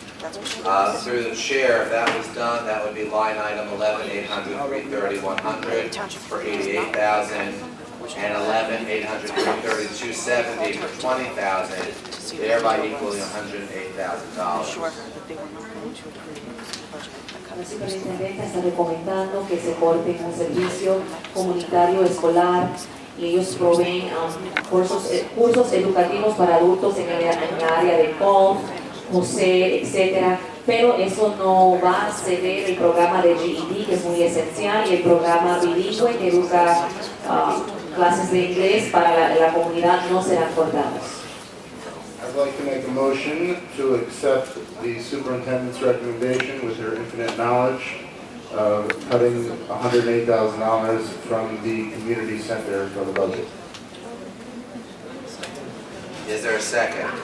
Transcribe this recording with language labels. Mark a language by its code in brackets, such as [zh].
[en] Through the chair, if that was done, that would be line item 11-800-330-100 for $88,000, and 11-800-330-270 for $20,000, thereby equaling $108,000. [es] La superintendente está recomendando que se corte un servicio comunitario escolar y ellos proveen cursos educativos para adultos en la área de golf, museo, etcétera, pero eso no va a ceder el programa de GED, que es muy esencial, y el programa bilingüe que educa clases de inglés para la comunidad no serán cortados. [en] I'd like to make a motion to accept the superintendent's recommendation with her infinite knowledge of cutting $108,000 from the community center for the budget. Is there a second?